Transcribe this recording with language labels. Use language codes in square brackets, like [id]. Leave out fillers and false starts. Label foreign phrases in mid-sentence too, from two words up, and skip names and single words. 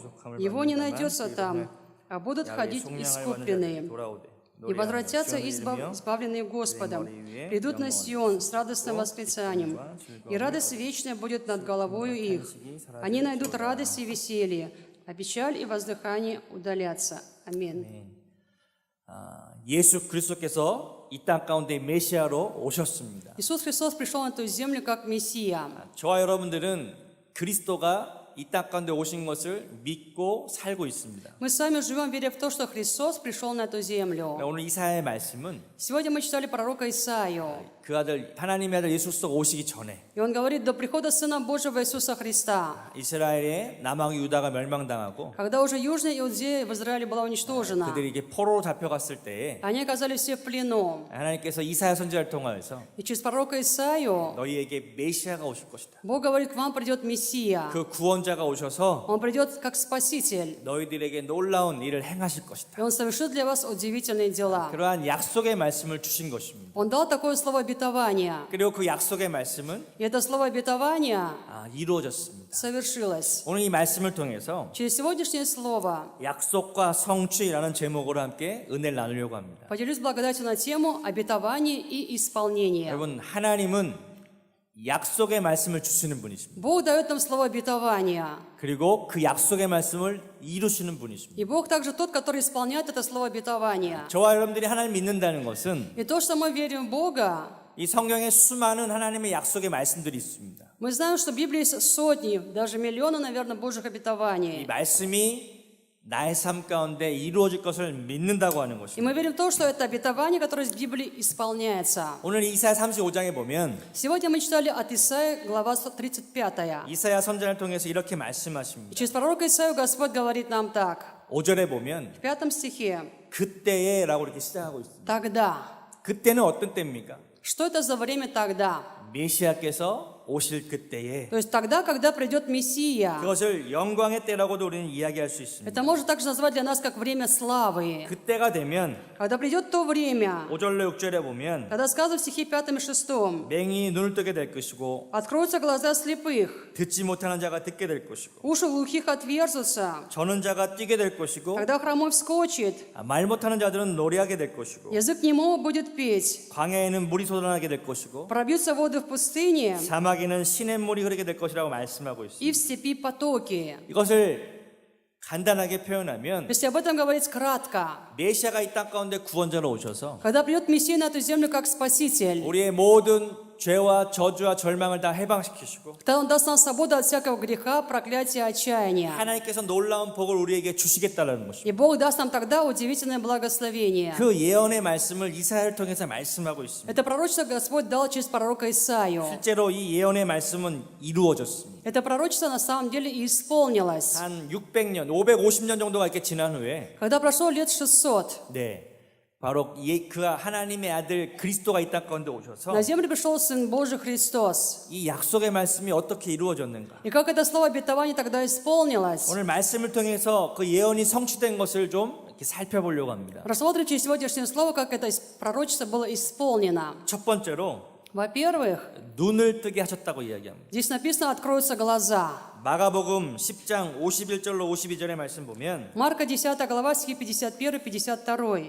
[ru] Его не найдется там, а будут ходить искупленные. И возвратятся избавленные Господом, придут на Сион с радостным восклицанием, и радость вечная будет над головою их. Они найдут радость и веселье, а печаль и воздыхание удалятся. Аминь. [ko] 예수 그리스도께서 이 땅 가운데 메시아로 오셨습니다. [ru] Иисус Христос пришел на эту землю как Мессия. [ko] 저와 여러분들은 그리스도가 이 땅 가운데 오신 것을 믿고 살고 있습니다. [ru] Мы с вами живем, веря в то, что Христос пришел на эту землю. [ko] 오늘 이사야의 말씀은 [ru] Сегодня мы читали пророка Исаию. [ko] 그 아들 하나님의 아들 예수 그리스도가 오시기 전에 [ru] И он говорит, до прихода Сына Божьего Иисуса Христа, [ko] 이스라엘의 남왕 유다가 멸망당하고 [ru] когда уже Южная Иудея в Израиле была уничтожена, [ko] 그들이 이게 포로로 잡혀갔을 때에 [ru] они оказались все в плену. [ko] 하나님께서 이사야 선지자를 통하여서 [ru] И через пророка Исаию [ko] 너희에게 메시아가 오실 것이다. [ru] Бог говорит, к вам придет Мессия. [ko] 그 구원자가 오셔서 [ru] Он придет как Спаситель. [ko] 너희들에게 놀라운 일을 행하실 것이다. [ru] И Он совершит для вас удивительные дела. [ko] 그러한 약속의 말씀을 주신 것입니다. [ru] Он дал такое слово обетования. [ko] 그리고 그 약속의 말씀은 [ru] И это слово обетования [ko] 이루어졌습니다. [ru] совершилось. [ko] 오늘 이 말씀을 통해서 [ru] Через сегодняшнее слово [ko] 약속과 성취라는 제목으로 함께 은혜를 나누려고 합니다. [ru] поделюсь благодатью на тему обетование и исполнение. [ko] 여러분, 하나님은 약속의 말씀을 주시는 분이십니다. [ru] Бог дает нам слово обетования. [ko] 그리고 그 약속의 말씀을 이루시는 분이십니다. [ru] И Бог также тот, который исполняет это слово обетования. [ko] 저와 여러분들이 하나님 믿는다는 것은 [ru] И то, что мы верим в Бога, [ko] 이 성경에 수많은 하나님의 약속의 말씀들이 있습니다. [ru] мы знаем, что в Библии есть сотни, даже миллионы, наверное, Божьих [ko] 이 [ru] обетований. [ko] 말씀이 나의 삶 가운데 이루어질 것을 믿는다고 하는 [ru] И [ko] 것입니다. [ru] мы верим в то, что это обетование, которое в Библии исполняется. [ko] 오늘 이사야 35장에 보면 [ru] Сегодня мы читали от Исаии, глава 35. [ko] 이사야 선지자를 통해서 이렇게 [ru] И [ko] 말씀하십니다. [ru] через пророка Исаию Господь говорит нам так. [ko] 5절에 보면 [ru] В 5 стихе. [ko] 그때에라고 이렇게 시작하고 있습니다. [ru] Тогда. [ko] 그때는 어떤 때입니까? [ru] Что это за время тогда? [ko] 메시아께서 오실 그때에 [ru] То есть тогда, когда придет Мессия. [ko] 그것을 영광의 때라고도 우리는 이야기할 수 있습니다. [ru] Это можно также назвать для нас как время славы. [ko] 그때가 되면 [ru] Когда придет то время, [ko] 5절로 6절에 보면 [ru] когда сказано в стихе 5 и 6, [ko] 맹인이 눈을 뜨게 될 것이고 [ru] откроются глаза слепых, [ko] 듣지 못하는 자가 듣게 될 것이고 [ru] уши глухих отверзутся, [ko] 저는 자가 뛰게 될 것이고 [ru] когда хромой вскочит, [ko] 말 못하는 자들은 노래하게 될 것이고 [ru] язык немого будет петь, [ko] 광야에는 물이 솟아나게 될 것이고 [ru] пробьются воды в пустыне, [ko] 사막에는 시냇물이 흐르게 될 것이라고 말씀하고 [ru] и в [ko] 있습니다. [ru] степи потоки. [ko] 이것을 간단하게 표현하면 [ru] Если об этом говорить кратко, [ko] 메시아가 이 땅 가운데 구원자로 오셔서 [ru] когда придет Мессия на эту землю как Спаситель, [ko] 우리의 모든 죄와 저주와 절망을 다 해방시키시고 [ru] тогда Он даст нам свободу от всякого греха, проклятия, отчаяния. [ko] 하나님께서 놀라운 복을 우리에게 주시겠다라는 것입니다. [ru] И Бог даст нам тогда удивительное благословение. [ko] 그 예언의 말씀을 이사야를 통해서 말씀하고 있습니다. [ru] Это пророчество Господь дал через пророка Исаию. [ko] 실제로 이 예언의 말씀은 이루어졌습니다. [ru] Это пророчество на самом деле и исполнилось. [ko] 한 600년, 550년 정도가 이렇게 지난 후에 [ru] Когда прошло лет 600, [ko] 바로 그 하나님의 아들 그리스도가 이 땅 가운데 오셔서 [ru] на землю пришел Сын Божий Христос. [ko] 이 약속의 말씀이 어떻게 이루어졌는가? [ru] И как это слово обетования тогда исполнилось? [ko] 오늘 말씀을 통해서 그 예언이 성취된 것을 좀 이렇게 살펴보려고 합니다. [ru] Рассмотрим через сегодняшнее слово, как это пророчество было исполнено. [ko] 첫 번째로 [ru] Во-первых, [ko] 눈을 뜨게 하셨다고 이야기합니다. [ru] здесь написано «откроются глаза». [ko] 마가복음 10장 51절로 52절의 말씀 보면 [ru] Марка 10 глава, стихи 51-52.